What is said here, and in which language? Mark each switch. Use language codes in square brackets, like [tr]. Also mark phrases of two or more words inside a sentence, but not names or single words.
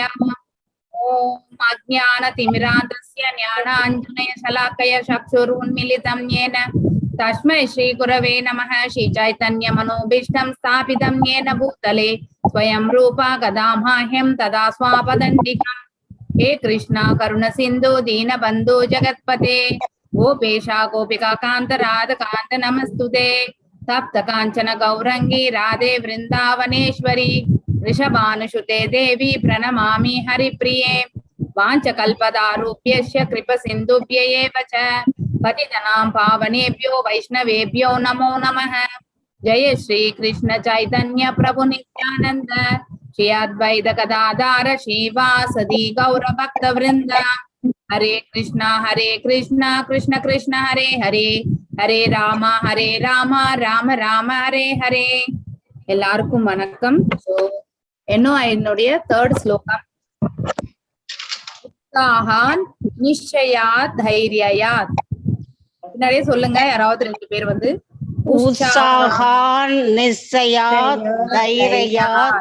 [sa] ॐ अज्ञानतिमिरान्धस्य ज्ञानाञ्जन शलाकया चक्षुरुन्मीलितं येन तस्मै श्री गुरवे नमः. श्री चैतन्य मनोऽभीष्टं स्थापितं येन भूतले स्वयं रूपः कदा मह्यं ददाति स्वपदान्तिकम्. हे कृष्णा करुण सिंधु दीन बंधु जगत्पते गोपेशा गोपिका कांत राध कांत नमस्तुते. तप्त कांचन गौरंगी राधे वृंदावनेश्वरी ऋषभानुसुते देवी प्रणमामि हरिप्रिये. वाञ्छकल्पदारुभ्यश्च कृप सिन्धुभ्य एव च पतितनां पावनेभ्यो वैष्णवेभ्यो नमो नमः. जय श्री कृष्ण चैतन्य प्रभु नित्यानंद श्री अद्वैत गदाधर श्रीवासदि गौर भक्त वृंद. हरे कृष्णा कृष्ण कृष्ण हरे हरे हरे राम राम राम हरे हरे. [ta] எல்லாருக்கும் வணக்கம். ஸோ என்னுடைய 3rd ஸ்லோகம். [sa] उत्साहान् निश्चयात् धैर्यात्. [ta] நிறைய சொல்லுங்க. யாராவது 2 பேர் வந்து [sa] उत्साहान् निश्चयात् धैर्यात्